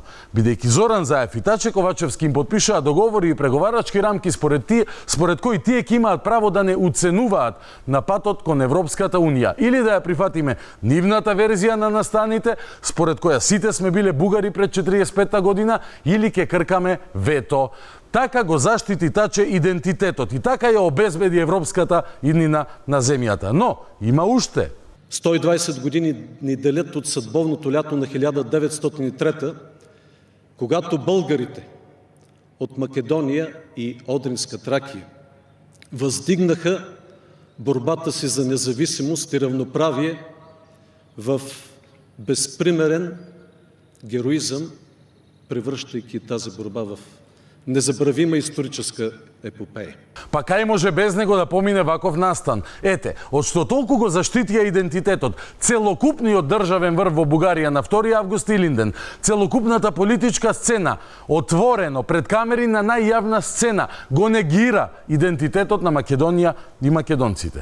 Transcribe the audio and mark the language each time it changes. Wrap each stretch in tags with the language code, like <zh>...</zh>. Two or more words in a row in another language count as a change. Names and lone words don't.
<mk>Бидејќи Зоран Заев и Таче Ковачевски им подпишаа договори и преговарачки рамки според кои тие ќе имаат право да не уценуваат на патот кон Европската Унија или да ја прифатиме нивната верзија на настаните, според која сите сме биле бугари пред 45 година, или ќе кркаме вето. Така го заштити Таче идентитетот и така ја обезбеди европската иднина на земјата. Но има уште</mk> <bg>120 години ни делят от съдбовното лято на 1903, когато българите от Македония и Одринска Тракия въздигнаха борбата си за независимост и равноправие в безпримерен героизъм, превръщайки тази борба в незабравима историческа епопеја.</bg> <mk>Па кај може без него да помине ваков настан? Ете, од што толку го заштитија идентитетот, целокупниот државен врв во Бугарија на 2 август Илинден, целокупната политичка сцена, отворено пред камери на најјавна сцена, го негира идентитетот на Македонија и македонците.</mk>